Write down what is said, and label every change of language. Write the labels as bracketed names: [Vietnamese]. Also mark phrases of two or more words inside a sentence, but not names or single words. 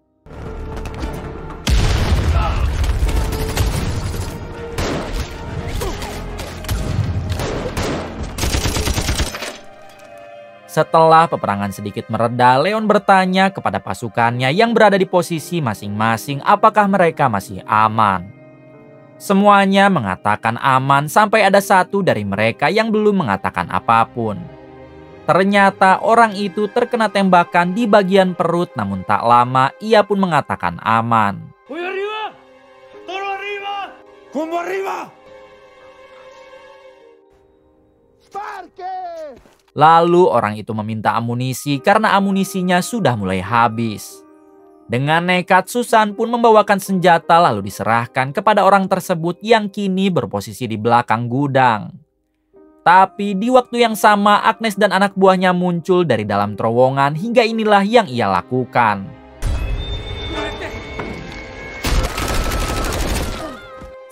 [Indonesian] Setelah peperangan sedikit mereda, Leon bertanya kepada pasukannya yang berada di posisi masing-masing apakah mereka masih aman. Semuanya mengatakan aman sampai ada satu dari mereka yang belum mengatakan apapun. Ternyata orang itu terkena tembakan di bagian perut, namun tak lama ia pun mengatakan aman. [Spanish] ¡Voy arriba! ¡Toro arriba! ¡Combo arriba! ¡Parque! [Indonesian] Lalu orang itu meminta amunisi karena amunisinya sudah mulai habis. Dengan nekat, Susan pun membawakan senjata lalu diserahkan kepada orang tersebut yang kini berposisi di belakang gudang. Tapi di waktu yang sama, Agnes dan anak buahnya muncul dari dalam terowongan hingga inilah yang ia lakukan.